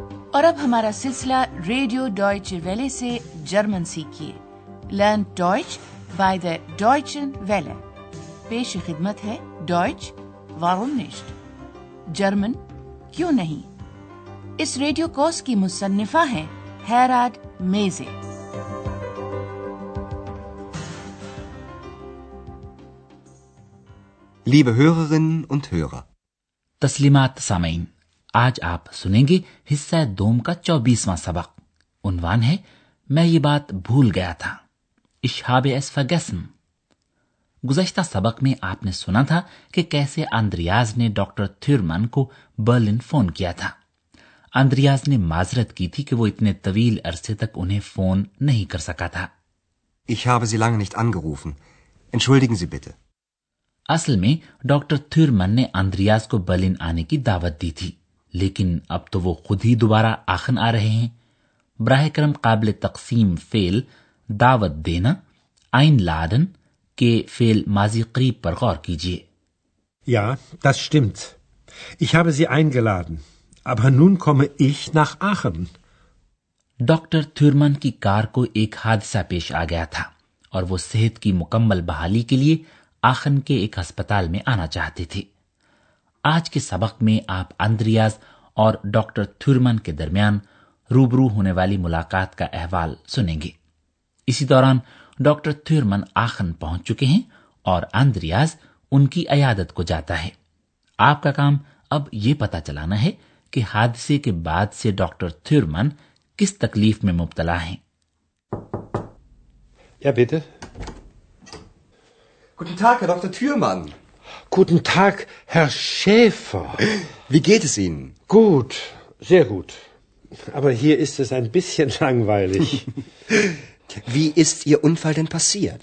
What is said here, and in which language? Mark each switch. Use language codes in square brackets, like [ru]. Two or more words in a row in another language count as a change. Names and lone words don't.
[ur] اور اب ہمارا سلسلہ ریڈیو ڈوائچ ویلے سے جرمن سیکھیے. [en] Learn Deutsch by the Deutschen Welle. [ur] پیش خدمت ہے [de] Deutsch warum nicht? [ur] جرمن کیوں نہیں؟ اس ریڈیو کورس کی مصنفہ ہیں ہیراد میزے. [de] Liebe Hörerinnen und Hörer. [ur] تسلیمات سامعین، آج آپ سنیں گے حصہ دوم کا 24واں سبق. عنوان ہے میں یہ بات بھول گیا تھا. [de] Ich habe es vergessen. [ur] گزشتہ سبق میں آپ نے سنا تھا کہ کیسے اندریاز نے ڈاکٹر تھیورمن کو برلن فون کیا تھا. اندریاز نے معذرت کی تھی کہ وہ اتنے طویل عرصے تک انہیں فون نہیں کر سکا تھا. [de] Ich habe Sie lange nicht angerufen. Entschuldigen Sie bitte. [ur] اصل میں ڈاکٹر تھیورمن نے اندریاز کو برلن آنے کی دعوت دی تھی، لیکن اب تو وہ خود ہی دوبارہ آخن آ رہے ہیں. براہ کرم قابل تقسیم فعل دعوت دینا einladen کے فعل ماضی قریب پر غور کیجیے. [de] Ja, das stimmt. Ich habe Sie eingeladen. Aber nun komme ich nach Aachen. ڈاکٹر تھیورمن کی کار کو ایک حادثہ پیش آ گیا تھا اور وہ صحت کی مکمل بحالی کے لیے آخن کے ایک ہسپتال میں آنا چاہتے تھے. آج کے سبق میں آپ اندریاز اور ڈاکٹر تھیورمن کے درمیان روبرو ہونے والی ملاقات کا احوال سنیں گے. اسی دوران ڈاکٹر تھیورمن آخن پہنچ چکے ہیں اور اندریاز ان کی عیادت کو جاتا ہے. آپ کا کام اب یہ پتہ چلانا ہے کہ حادثے کے بعد سے ڈاکٹر تھیورمن کس تکلیف میں مبتلا ہیں. Ja, bitte. Guten Tag, Herr Dr. Thürmann. Guten Tag, Herr Schäfer. Wie geht es Ihnen? Gut, sehr gut. Aber hier ist es ein bisschen langweilig. Wie ist Ihr Unfall denn passiert?